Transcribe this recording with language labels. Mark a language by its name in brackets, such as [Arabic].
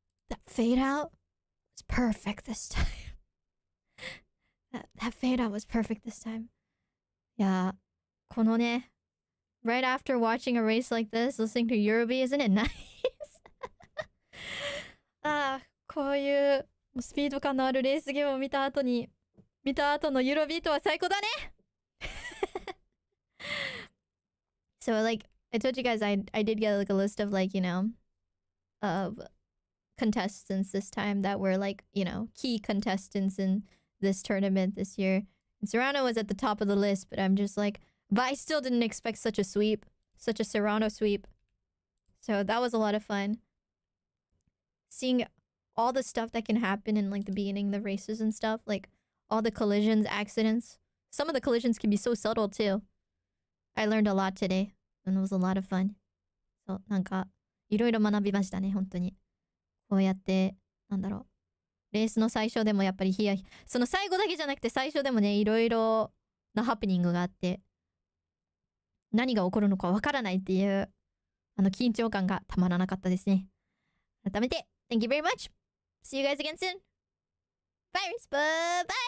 [English] That fade out was perfect this time. that fade out was perfect this time. Yeah, [Japanese] このね、 [English] right after watching a race like this, listening to Eurobeat, isn't it nice? [Japanese] こういうスピード感のあるレースゲームを見た後のEurobeatは最高だね。 [English] So like I told you guys, I did get like a list of like, you know, of contestants this time that were like, you know, key contestants in this tournament this year. And Serrano was at the top of the list, but I'm just like, But I still didn't expect such a sweep, such a Serrano sweep. So that was a lot of fun. Seeing all the stuff that can happen in like the beginning, the races and stuff, like all the collisions, accidents. Some of the collisions can be so subtle too. I learned a lot today, and it was a lot of fun. [Japanese] そう、なんかいろいろ学びましたね、本当に。こうやってなんだろう。レースの最初でもやっぱりその最後だけじゃなくて最初でもね、いろいろなハプニングがあって、何が起こるのかわからないっていう緊張感がたまらなかったですね。改めて [English] Thank you very much. See you guys again soon. Bye, bye,